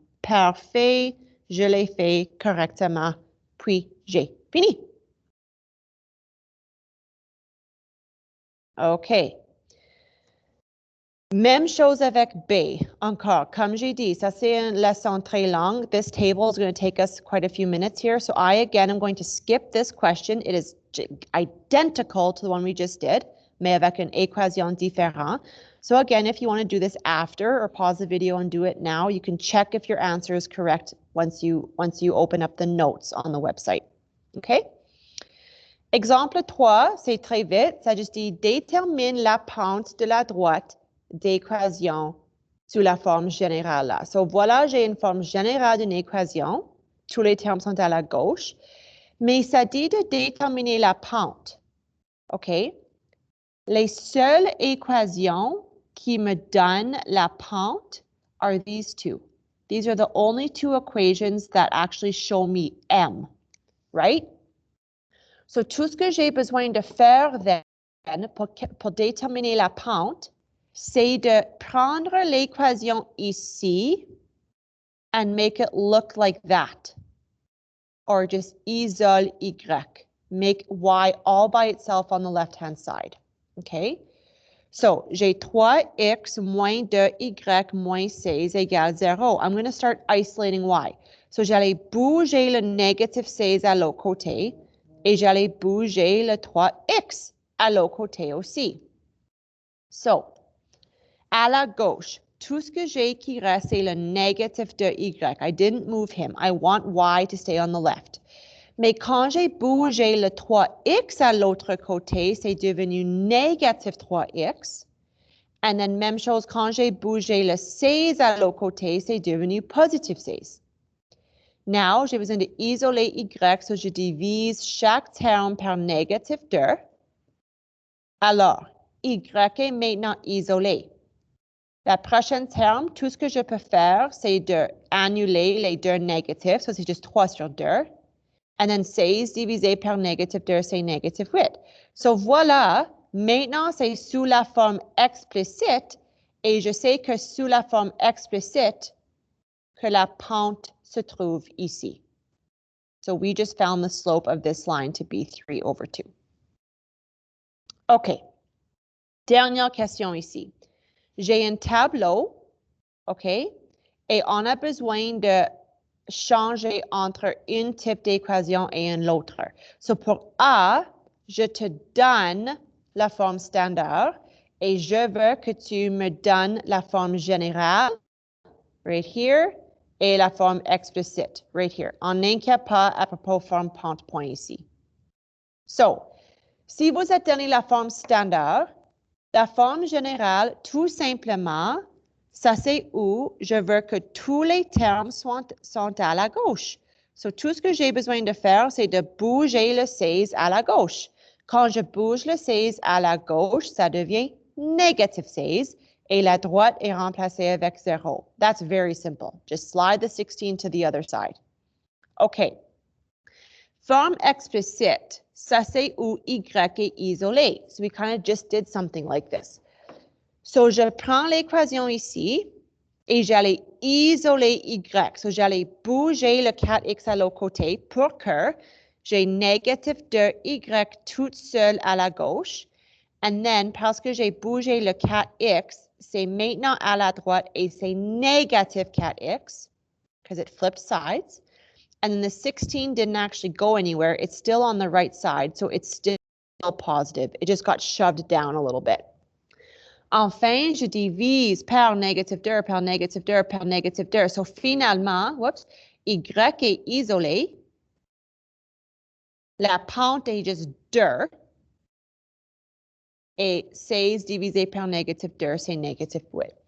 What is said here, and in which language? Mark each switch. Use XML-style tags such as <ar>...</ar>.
<fr>Parfait, je les fais correctement. Puis, j'ai fini. OK. Même chose avec B. Encore, comme j'ai dit, ça c'est une leçon très longue.</fr> <en>This table is going to take us quite a few minutes here. So I, again, am going to skip this question. It is identical to the one we just did,</en> <fr>mais avec une équation différente.</fr> <en>So again, if you want to do this after or pause the video and do it now, you can check if your answer is correct once you open up the notes on the website.</en> <fr>OK? Exemple 3, c'est très vite. Ça juste dit détermine la pente de la droite d'équation sous la forme générale là. So voilà, j'ai une forme générale d'une équation. Tous les termes sont à la gauche. Mais ça dit de déterminer la pente. OK? Les seules équations qui me donnent la pente</fr> <en>are these two. These are the only two equations that actually show me M, right?</en> <fr>So tout ce que j'ai besoin de faire</fr> <en>then</en> <fr>pour déterminer la pente, c'est de prendre l'équation ici</fr> <en>and make it look like that. Or just isole y. Make y all by itself on the left-hand side. Okay?</en> <fr>So, j'ai 3x moins 2y moins 16 égale 0.</fr> <en>I'm going to start isolating y.</en> <fr>So, j'allais bouger le négatif 16 à l'autre côté et j'allais bouger le 3x à l'autre côté aussi. So, à la gauche, tout ce que j'ai qui reste, c'est le négatif de y.</fr> <en>I didn't move him. I want y to stay on the left.</en> <fr>Mais quand j'ai bougé le 3x à l'autre côté, c'est devenu négatif 3x.</fr> <en>And then</en> <fr>même chose, quand j'ai bougé le 16 à l'autre côté, c'est devenu positif 16.</fr> <en>Now,</en> <fr>j'ai besoin d'isoler y, so je divise chaque terme par négatif 2. Alors, y est maintenant isolé. La prochaine terme, tout ce que je peux faire, c'est d'annuler les 2 négatifs. So, c'est juste 3 sur 2.</fr> <en>And then</en> <fr>16 divisé par négatif 2, c'est négatif 8. So, voilà, maintenant, c'est sous la forme explicite. Et je sais que sous la forme explicite, que la pente se trouve ici.</fr> <en>So, we just found the slope of this line to be 3/2.</en> <fr>OK. Dernière question ici. J'ai un tableau, OK, et on a besoin de changer entre un type d'équation et un autre. So pour A, je te donne la forme standard et je veux que tu me donnes la forme générale,</fr> <en>right here,</en> <fr>et la forme explicite, right here. On n'inquiète pas à propos de forme pente-point ici. So, si vous êtes donné la forme standard, la forme générale, tout simplement, ça c'est où je veux que tous les termes sont à la gauche. So, tout ce que j'ai besoin de faire, c'est de bouger le 16 à la gauche. Quand je bouge le 16 à la gauche, ça devient négatif 16 et la droite est remplacée avec 0.</fr> <en>That's very simple. Just slide the 16 to the other side. OK.</en> <fr>Forme explicite, ça c'est où y est isolé.</fr> <en>So we kind of just did something like this.</en> <fr>So je prends l'équation ici et j'allais isoler y. So j'allais bouger le 4x à l'autre côté pour que j'ai négatif 2y toute seule à la gauche.</fr> <en>And then,</en> <fr>parce que j'ai bougé le 4x, c'est maintenant à la droite et c'est négatif 4x</fr> <en>because it flipped sides. And then the 16 didn't actually go anywhere. It's still on the right side, so it's still positive. It just got shoved down a little bit.</en> <fr>Enfin, je divise par négatif 2, par négatif 2, par négatif 2. So finalement, whoops, y est isolé. La pente est juste 2. Et 16 divisé par négatif 2, c'est négatif 8.</fr>